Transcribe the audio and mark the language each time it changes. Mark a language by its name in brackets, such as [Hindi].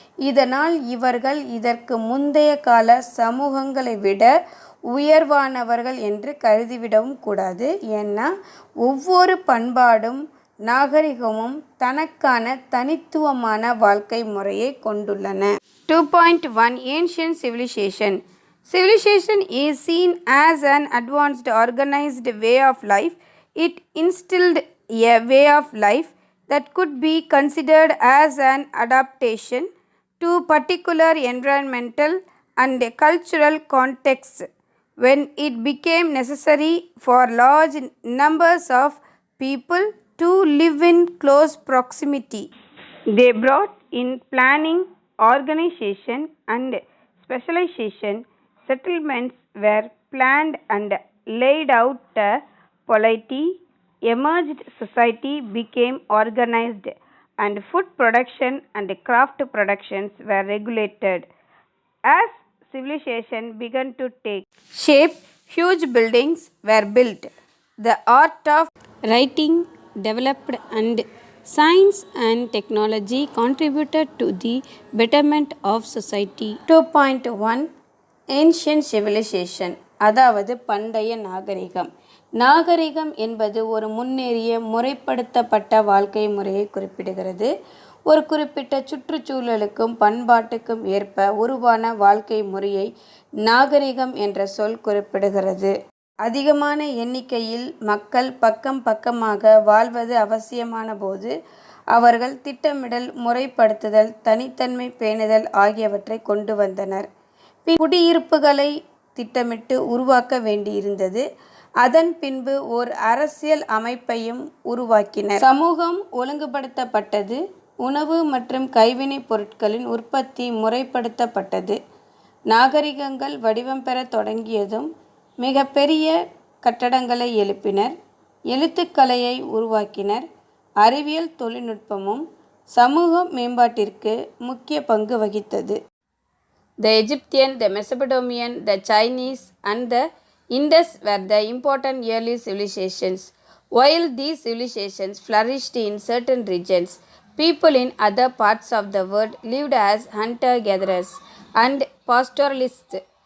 [Tamil] இதனால் இவர்கள் இதற்கு முந்தைய கால சமூகங்களை விட உயர்வானவர்கள் என்று கருதிவிடவும் கூடாது. ஏன்னா ஒவ்வொரு பண்பாடும் நாகரிகமும் தனக்கான தனித்துவமான வாழ்க்கை முறையை கொண்டுள்ளன. [English] 2.1 Ancient Civilization. Civilization is seen as an advanced organized way of life. It instilled a way of life that could be considered as an adaptation to particular environmental and cultural contexts when it became necessary for large numbers of people to live in close proximity. They brought in planning, organization, and specialization. Settlements were planned and laid out. Polity emerged, society became organized, and food production and craft productions were regulated. As civilization began to take shape, huge buildings were built. The art of writing developed, and science and technology contributed to the betterment of society. 2.1 Ancient Civilization, [Tamil] அதாவது பண்டைய நாகரிகம். நாகரிகம் என்பது ஒரு முன்னேறிய முறைப்படுத்தப்பட்ட வாழ்க்கை முறையை குறிப்பிடுகிறது. ஒரு குறிப்பிட்ட சுற்றுச்சூழலுக்கும் பண்பாட்டுக்கும் ஏற்ப உருவான வாழ்க்கை முறையை நாகரிகம் என்ற சொல் குறிப்பிடுகிறது. அதிகமான எண்ணிக்கையில் மக்கள் பக்கம் பக்கமாக வாழ்வது அவசியமான போது அவர்கள் திட்டமிடல், முறைப்படுத்துதல், தனித்தன்மை பேணுதல் ஆகியவற்றை கொண்டு வந்தனர். குடியிருப்புகளை திட்டமிட்டு உருவாக்க வேண்டியிருந்தது. அதன் பின்பு ஓர் அரசியல் அமைப்பையும் உருவாக்கினர். சமூகம் ஒழுங்குபடுத்தப்பட்டது. உணவு மற்றும் கைவினைப் பொருட்களின் உற்பத்தி முறைப்படுத்தப்பட்டது. நாகரிகங்கள் வடிவம் பெற தொடங்கியதும் மிக பெரிய கட்டடங்களை எழுப்பினர். எழுத்துக்கலையை உருவாக்கினர். அறிவியல் தொழில்நுட்பமும் சமூக மேம்பாட்டிற்கு முக்கிய பங்கு வகித்தது. [English] The Egyptian, the Mesopotamian, the Chinese, and the Indus were the important early civilizations. While these civilizations flourished in certain regions, people in other parts of the world lived as hunter-gatherers and pastoralists.